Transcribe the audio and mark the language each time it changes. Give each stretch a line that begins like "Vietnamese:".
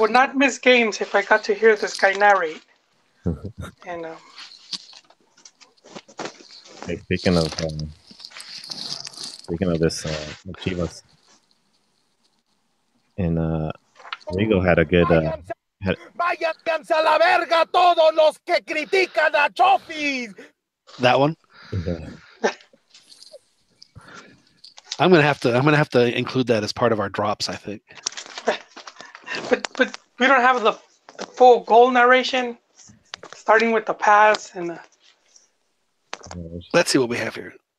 English: would not miss games if I got to hear this guy narrate. And Hey, speaking of this, Chivas and Rigo had a good.
Spanish: Váyanse a la verga todos los que critican a Chofis.
English: That one. Yeah. I'm gonna have to include that as part of our drops. I think. but we don't have the full goal narration, starting with the pass and. Let's see what we have here.